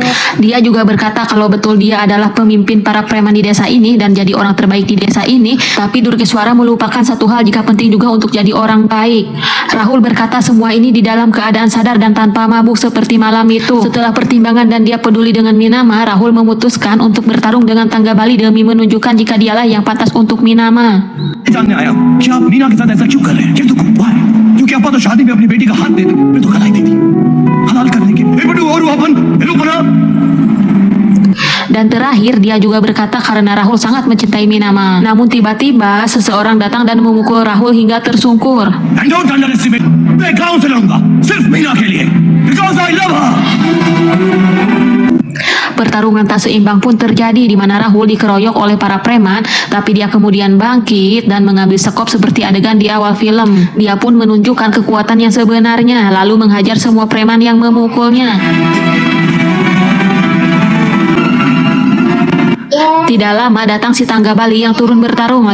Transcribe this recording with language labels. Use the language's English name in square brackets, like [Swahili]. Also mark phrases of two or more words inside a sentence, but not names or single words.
[Indonesian] Dia juga berkata kalau betul dia adalah pemimpin para preman di desa ini dan jadi orang terbaik di desa ini, tapi Durgeswara melupakan satu hal jika penting juga untuk jadi orang baik. Rahul berkata semua ini di dalam keadaan sadar dan tanpa mabuk seperti malam itu. Setelah pertimbangan dan dia peduli dengan Minama, Rahul memutuskan untuk bertarung dengan Tangga Bali demi menunjukkan jika dialah yang pantas untuk Minama. [Hindi] जानने आया कि आप मीना के साथ ऐसा क्यों कर रहे हैं? क्या दुख हुआ है? क्योंकि आपा तो शादी में अपनी बेटी का हाथ दे दी, मैं तो कलाई दी थी हलाल करने के। ए बड़ू और अपन हेलो बना। [Indonesian] Dan terakhir dia juga berkata karena Rahul sangat mencintai Minama. Namun tiba-tiba seseorang datang dan memukul Rahul hingga tersungkur. [English] And don't underestimate. [Hindi] मैं गांव से लड़ूंगा सिर्फ मीना के लिए [English] because I love her. [Indonesian] pertarungan tak seimbang pun terjadi di mana Rahul dikeroyok oleh para preman, tapi dia kemudian bangkit dan mengambil sekop seperti adegan di awal film. Dia pun menunjukkan kekuatan yang sebenarnya, lalu menghajar semua preman yang memukulnya. Tidak lama datang si Tangga Bali yang turun bertarung.